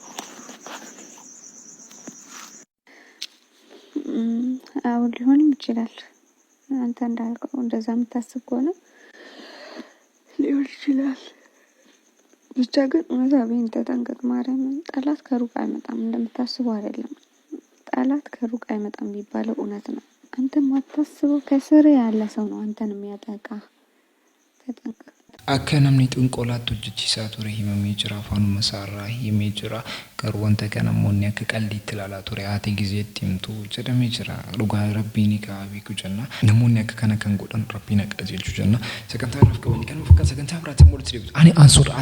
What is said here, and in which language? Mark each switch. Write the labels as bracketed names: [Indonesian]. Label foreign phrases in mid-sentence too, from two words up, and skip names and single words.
[Amharic] አሁን ሊሆንም ይችላል። አንተ እንዳልከው እንደዛ የምታስብ ከሆነ ሊሆን ይችላል። ብቻ ግን እውነታውን ተጠንቀቅ። ማርያምን ጠላት ከሩቅ አይመጣም፣ እንደምታስበው አይደለም። ጠላት ከሩቅ አይመጣም የሚባለው እውነት ነው። አንተ ማታስበው ከስር ያለ ሰው ነው አንተን የሚያጠቃ። ተጠንቀቅ። [Oromo] akka namni xinqolaatti hojjechiisaa ture himamee jira. Afaanuma isaarraa himee jira. Garuu wanta kana namoonni akka qalbiitti ilaalaa ture. Haati gizeetti himtu jedhamee jira. Dhugaa rabbiin kaa beeku jenna. Namoonni akka kana kan godhan rabbiin akka qajeelchu jenna. Sagantaa irraaf qabanni kan fakkaata sagantaa biraatti immoo itti deebitu.